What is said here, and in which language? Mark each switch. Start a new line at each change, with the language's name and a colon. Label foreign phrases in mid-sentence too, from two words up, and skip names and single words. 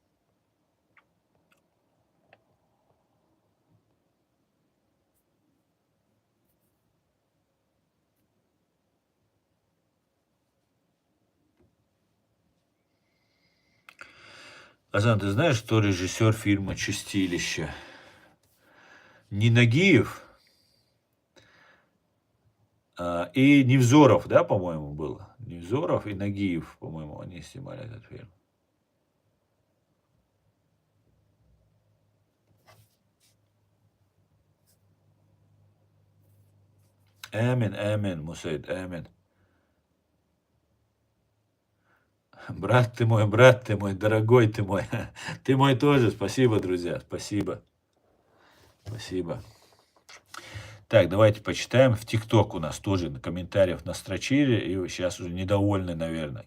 Russian: Азан, ты знаешь, что режиссер фильма «Чистилище»? Не Нагиев и Невзоров, да, по-моему, было? Невзоров и Нагиев, по-моему, они снимали этот фильм. Амин, амин, Мусейд, амин. Брат ты мой, дорогой ты мой. Ты мой тоже. Спасибо, друзья, спасибо. Спасибо. Так, давайте почитаем. В ТикТок у нас тоже на комментариев настрочили. И сейчас уже недовольны, наверное.